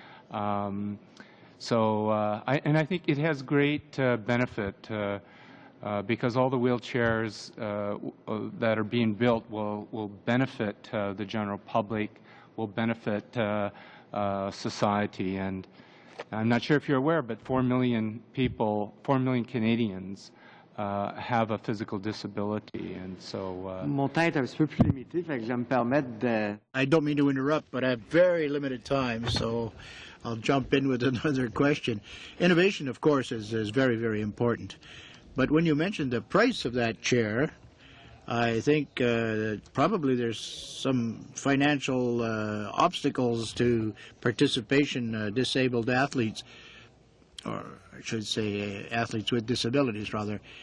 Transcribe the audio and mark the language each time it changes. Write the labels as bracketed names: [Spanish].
[English] And I think it has great benefit because all the wheelchairs that are being built will benefit the general public, will benefit society. And I'm not sure if you're aware, but 4 million people, 4 million Canadians have a physical disability, and so... [French] Mon temps est un petit peu plus limité, fait que je vais me permettre de... [English] I don't mean to interrupt, but I have very limited time, so I'll jump in with another question. Innovation, of course, is very, very important. But when you mentioned the price of that chair, I think probably there's some financial obstacles to participation disabled athletes, or I should say athletes with disabilities, rather.